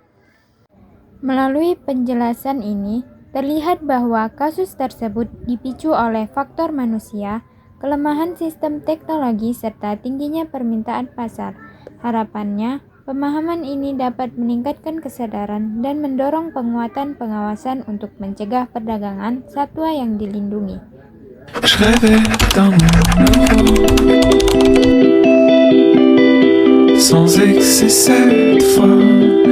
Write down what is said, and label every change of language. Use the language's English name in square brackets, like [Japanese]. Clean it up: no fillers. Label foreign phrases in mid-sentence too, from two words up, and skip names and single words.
[Indonesian] Melalui penjelasan ini, terlihat bahwa kasus tersebut dipicu oleh faktor manusia, kelemahan sistem teknologi, serta tingginya permintaan pasar. Harapannya, pemahaman ini dapat meningkatkan kesadaran dan mendorong penguatan pengawasan untuk mencegah perdagangan satwa yang dilindungi. [French] Je rêvais d'un monde nouveau, sans excès cette fois.